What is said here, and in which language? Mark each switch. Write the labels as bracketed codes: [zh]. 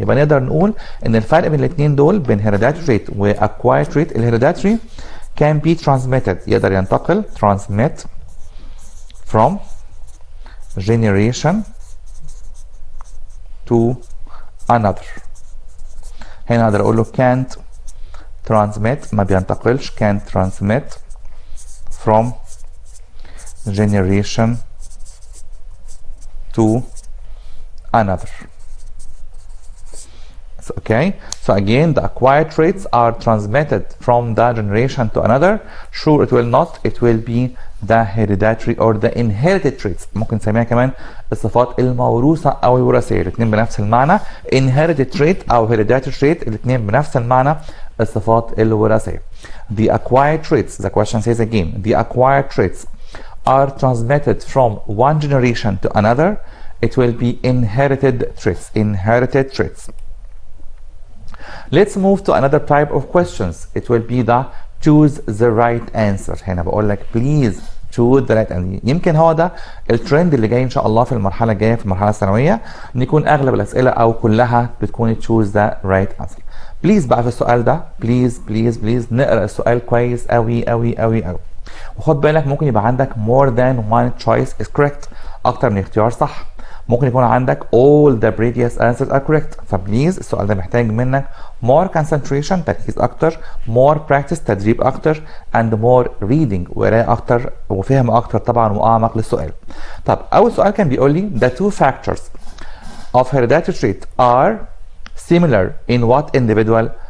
[ar] يبقى نقدر نقول ان الفرق بين الاثنين دول بين [en] hereditary trait [ar] و [en] acquired trait، [ar] الهيريداتري [en] can be transmitted [ar] يقدر ينتقل [en] transmit from generation to another. [ar] هنا اقدر اقول له [en] can't transmit [ar] ما بينتقلش، [en] can't transmit from generation to another. So, okay, so again the acquired traits are transmitted from the generation to another. Sure it will not, it will be the hereditary or the inherited traits. [ar] ممكن نسميها كمان الصفات الموروثة أو الوراثية، الاثنين بنفس المعنى. [en] inherited trait [ar] أو [en] hereditary trait [ar] الاثنين بنفس المعنى، الصفات الوراثية. [en] The acquired traits, the question says again, the acquired traits are transmitted from one generation to another. It will be inherited traits, inherited traits. Let's move to another type of questions. It will be the choose the right answer. [ar] هنا بقول لك [en] please choose the right answer. [ar] يمكن هو ده الترند اللي جاي ان شاء الله في المرحله الجايه في المرحله الثانويه، ان يكون اغلب الاسئله او كلها بتكون [en] choose the right answer. [ar] بليز بقى في السؤال ده بليز بليز بليز نقرا السؤال كويس قوي قوي قوي قوي، وخد بالك ممكن يبقى عندك [en] more than one choice is correct، [ar] اكتر من اختيار صح. ممكن يكون عندك [en] all the previous answers are correct. [ar] فبليز السؤال ده محتاج منك [en] more concentration [ar] تركيز اكتر، [en] more practice [ar] تدريب اكتر، [en] and more reading [ar] وقراءة اكتر وفهم اكتر طبعا واعمق للسؤال. طب اول سؤال كان بيقول لي [en] the two factors of hereditary trait are similar in what individual?